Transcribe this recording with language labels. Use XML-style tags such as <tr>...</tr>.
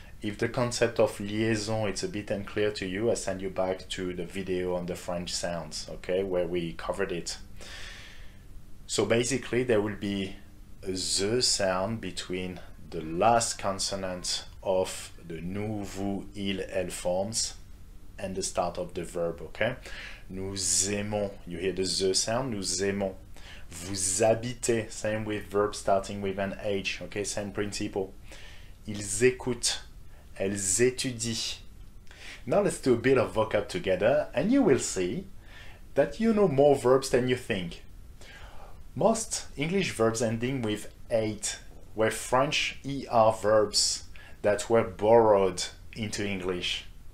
<en>If the concept of liaison is a bit unclear to you, I send you back to the video on the French sounds, okay, where we covered it. So basically there will be a Z sound between the last consonant of the nous, vous, il, elle forms and the start of the verb, okay?</en> <fr>Nous aimons,</fr> <en>you hear the Z sound,</en> <fr>nous aimons. Vous habitez,</fr> <en>same with verbs starting with an H, okay, same principle.</en> <fr>Ils écoutent, elles étudient.</fr> <en>Now let's do a bit of vocab together and you will see that you know more verbs than you think. Most English verbs ending with ate were French ER verbs that were borrowed into English.</en>